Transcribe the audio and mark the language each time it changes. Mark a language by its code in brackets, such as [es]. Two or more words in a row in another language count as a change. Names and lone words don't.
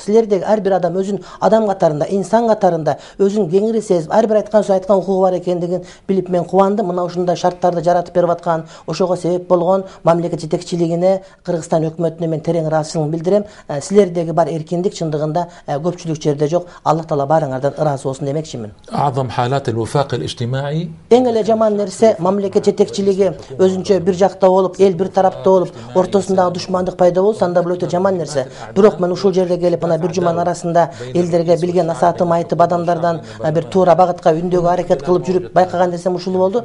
[ky] Силердеги ар бир адам өзүн адам катарында, инсан катарында өзүн кеңири сезип, ар бир айткан сөз айткан укугу бар экендигин билип мен кубандым. Мына ушундай шарттарды жаратып берип аткан, ошого себеп болгон мамлекет жетекчилигине, Кыргызстан өкмөтүнө мен терең ыраазычылыгымды билдирем. Силердеги бар эркиндик чындыгында көпчүлүк жерде жок. Аллах таала баарыңардан ыраазы болсун демекчимин. [ar] أعظم حالات الوفاق الاجتماعي. [ky] Эң эле жаман нерсе мамлекет жетекчилиги өзүнчө бир жакта болуп, эл бир тарапта болуп, ортосундагы душмандык пайда болсо, анда бул өтө жаман нерсе. Бирок мен ушул жерде келип, мына бир жуманын арасында элдерге билген насаатымды айтып, адамдардан бир туура багытка үндөгө аракет кылып жүрүп байкаган нерсем ушул болду.